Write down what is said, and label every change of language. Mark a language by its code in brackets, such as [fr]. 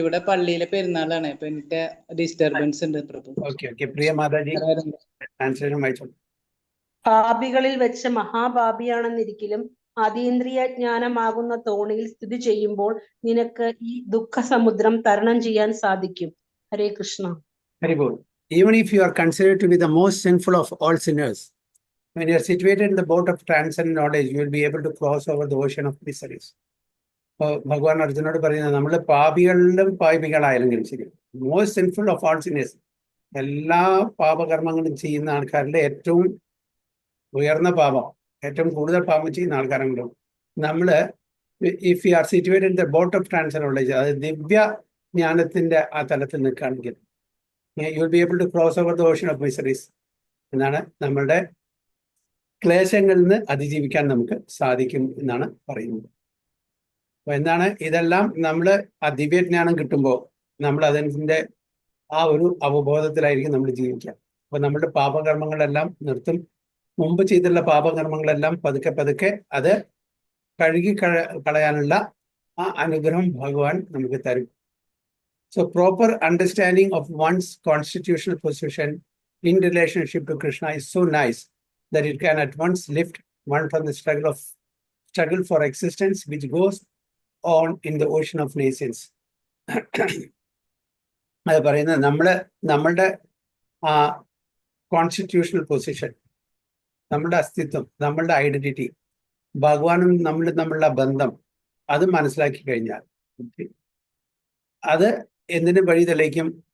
[ml] ഇവിടെ പള്ളിയിലെ പെരുന്നാളാണ്, അപ്പൊ എനിക്ക് ഡിസ്റ്റർബൻസ് ഉണ്ട് പ്രഭു. പ്രിയ മാതാജി ട്രാൻസ്ലേഷൻ വായിച്ചോളൂ. പാപികളിൽ വെച്ച് മഹാപാപിയാണെന്നിരിക്കലും അതീന്ദ്രിയ ജ്ഞാനമാകുന്ന തോണിയിൽ സ്ഥിതി ചെയ്യുമ്പോൾ നിനക്ക് ഈ ദുഃഖ സമുദ്രം തരണം ചെയ്യാൻ സാധിക്കും. ഹരേ Krishna. ഹരിബോൾ. [en] Even if you are considered to be the most sinful of all sinners, when you are situated in the boat of transcendent knowledge, you will be able to cross over the ocean of miseries. [ml] ഭഗവാൻ അർജുനോട് പറയുന്നത്, നമ്മൾ പാപികളിലും പാപികളായാലെങ്കിലും ശരി, [en] most sinful of all sinners, [ml] എല്ലാ പാപകർമ്മങ്ങളും ചെയ്യുന്ന ആൾക്കാരുടെ ഏറ്റവും ഉയർന്ന പാപം, ഏറ്റവും കൂടുതൽ പാപം ചെയ്യുന്ന ആൾക്കാരുണ്ടാവും. നമ്മൾ [en] if you are situated in the boat of transcendent knowledge, [ml] അത് ദിവ്യ ജ്ഞാനത്തിന്റെ ആ തലത്തിൽ നിൽക്കുകയാണെങ്കിൽ [en] you will be able to cross over the ocean of miseries [ml] എന്നാണ്. നമ്മളുടെ ക്ലേശങ്ങളിൽ നിന്ന് അതിജീവിക്കാൻ നമുക്ക് സാധിക്കും എന്നാണ് പറയുന്നത്. അപ്പൊ എന്താണ് ഇതെല്ലാം? നമ്മൾ ആ ദിവ്യജ്ഞാനം കിട്ടുമ്പോൾ നമ്മൾ അതിൻ്റെ ആ ഒരു അവബോധത്തിലായിരിക്കും നമ്മൾ ജീവിക്കുക. അപ്പൊ നമ്മുടെ പാപകർമ്മങ്ങളെല്ലാം നിർത്തും. മുമ്പ് ചെയ്തിട്ടുള്ള പാപകർമ്മങ്ങളെല്ലാം പതുക്കെ പതുക്കെ അത് കഴുകി കളയാനുള്ള ആ അനുഗ്രഹം ഭഗവാൻ നമുക്ക് തരും. [en] So proper understanding of one's constitutional position in relationship to Krishna is so nice that it can at once lift one from the struggle for existence which goes on in the ocean of nations. [ml] അത് പറയുന്നത് നമ്മളുടെ ആ constitutional position, നമ്മളുടെ അസ്തിത്വം, നമ്മളുടെ identity, ഭഗവാനും നമ്മളുടെ ബന്ധം, അത് മനസ്സിലാക്കി കഴിഞ്ഞാൽ അത് എന്തിനു വഴി തെളിയിക്കും?